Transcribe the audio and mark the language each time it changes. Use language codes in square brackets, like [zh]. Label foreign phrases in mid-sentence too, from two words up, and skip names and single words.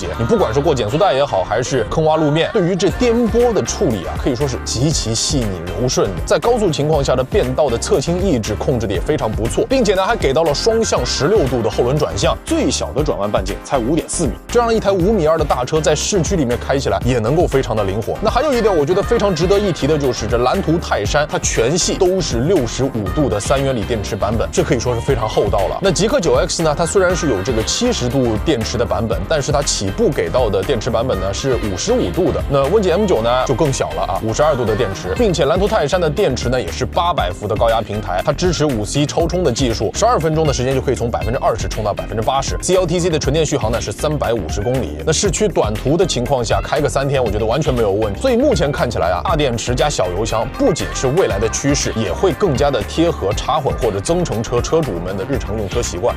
[zh] 你不管是過減速帶也好，還是坑洼路面，對於這顛簸的處理啊，可以說是極其細膩柔順的。在高速情況下的變道的側傾抑制控制的也非常不錯，並且呢，還給到了雙向16度的後輪轉向，最小的轉彎半徑才5.4米，這樣一台5.2米的大車在市區裡面開起來也能夠非常的靈活。那還有一點，我覺得非常值得一提的就是這藍圖泰山，它全系都是65度的3元鋰電池版本，這可以說是非常厚道了。那極客 9X 呢，它雖然是有這個70度電池的版本，但是它起步給到的電池版本呢是55度的。那問界 M9呢就更小了啊，52度的電池，並且藍圖泰山的電池呢也是800伏的高壓平台，它支持 5C 超充的技術，12分鐘的時間就可以從20%充到80%。CLTC 的純電續航呢是350公里，那市區短途的情況下開個3天，我覺得完全沒有問題。所以目前看起來啊，大電池加小油箱不僅是未來的趨勢，也會更加的貼合插混或者增程車車主們的日常用車習慣。